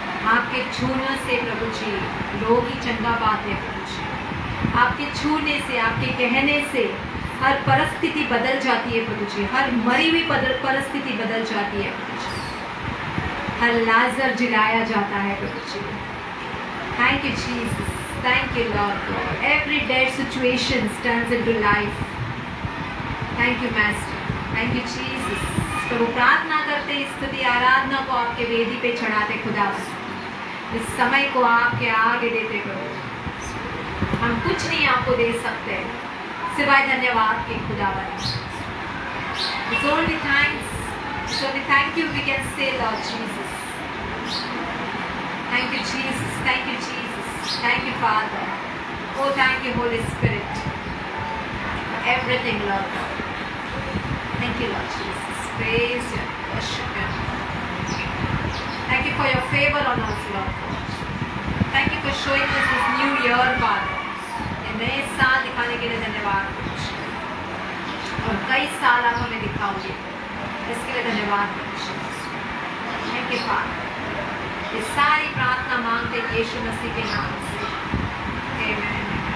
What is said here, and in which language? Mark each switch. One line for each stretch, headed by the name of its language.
Hindi: आपके छूने से प्रभु जी लोग ही चंगा पाते हैं प्रभु जी। आपके छूने से, आपके कहने से हर परिस्थिति बदल जाती है प्रभु जी। हर मरी हुई परिस्थिति बदल जाती है प्रभु जी। हर लाजर जिलाया जाता है प्रभु जी।
English: Thank you Jesus, thank you Lord God. Every dead situation turns into life. Thank you Master, thank you Jesus.
Hindi: प्रभु प्रार्थना करते, स्तुति आराधना को आपके वेदी पे चढ़ाते खुदा। इस समय को आपके आगे देते प्रभु। हम कुछ नहीं आपको दे सकते सिवाय धन्यवाद के खुदावन।
English: It's only thanks, it's only thank you we can say Lord Jesus. Thank you Jesus, thank you Jesus, thank you Father. Oh thank you Holy Spirit for everything Lord God. Thank you Lord Jesus, praise you, worship you. Thank you for your favor on us Lord God. Thank you for showing us this new year Father.
Hindi: ये नए साल दिखाने के लिए धन्यवाद। और कई साल आप हमें दिखाओगे, इसके लिए धन्यवाद।
English: Thank you Father.
Hindi: ये सारी प्रार्थना मांगते यीशु मसीह के नाम से, आमीन।